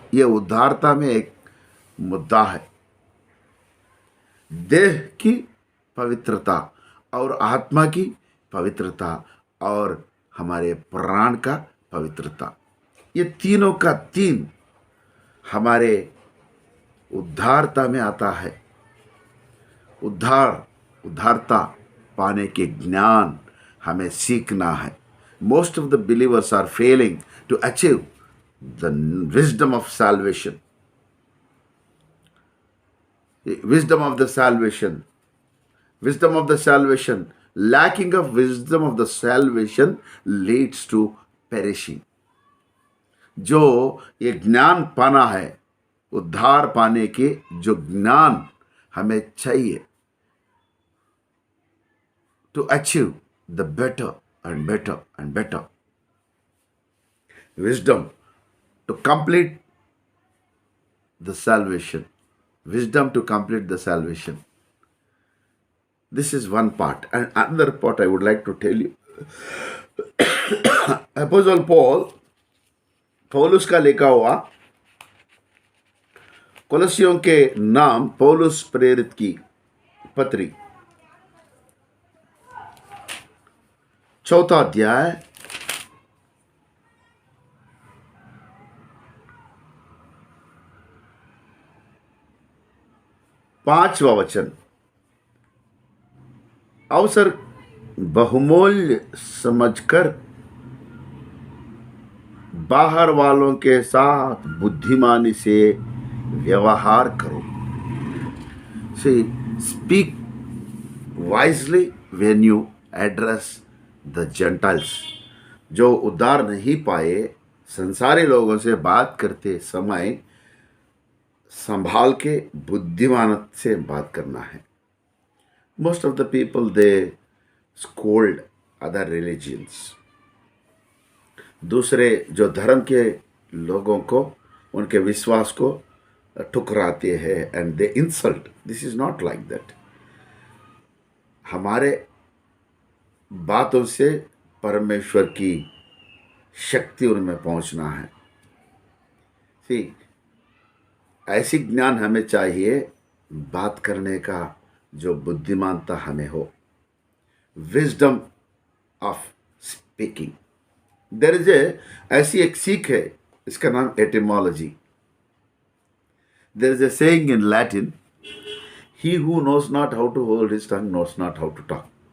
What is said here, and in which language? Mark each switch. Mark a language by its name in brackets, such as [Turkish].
[Hindi] ये उद्धारता में एक मुद्दा है। देह की पवित्रता और आत्मा की पवित्रता और हमारे प्राण का पवित्रता, ये तीनों का तीन हमारे उद्धारता में आता है। उद्धारता पाने के ज्ञान हमें सीखना है। [English] Most of the believers are failing to achieve the wisdom of salvation. Wisdom of the salvation. Wisdom of the salvation. Lacking of wisdom of the salvation leads to perishing. [Hindi] जो ये ज्ञान पाना है, उद्धार पाने के जो ज्ञान हमें चाहिए, [English] to achieve the better and better and better wisdom to complete the salvation. Wisdom to complete the salvation. This is one part. And another part I would like to tell you. [Hindi] Apostle Paul, पौलुस का लिखा हुआ कोलोसियों के नाम पौलुस प्रेरित की पत्री 4वां अध्याय 5वां वचन। अवसर बहुमूल्य समझकर बाहर वालों के साथ बुद्धिमानी से व्यवहार करो। [English] See, speak wisely when you address the Gentiles. [Hindi] जो उद्धार नहीं पाए संसारी लोगों से बात करते समय संभाल के बुद्धिमान से बात करना है। [English] Most of the people they scold other religions. [Hindi] दूसरे जो धर्म के लोगों को, उनके विश्वास को ठुकराते हैं [English] And they insult. This is not like that. [Hindi] हमारे बातों से परमेश्वर की शक्ति उनमें पहुंचना है। सी, ऐसी ज्ञान हमें चाहिए, बात करने का जो बुद्धिमानता हमें हो, [English] Wisdom of speaking. There is [Hindi] ऐसी एक सीख है, इसका नाम etymology. [English] There is a saying in Latin, he who knows not how to hold his tongue knows not how to talk.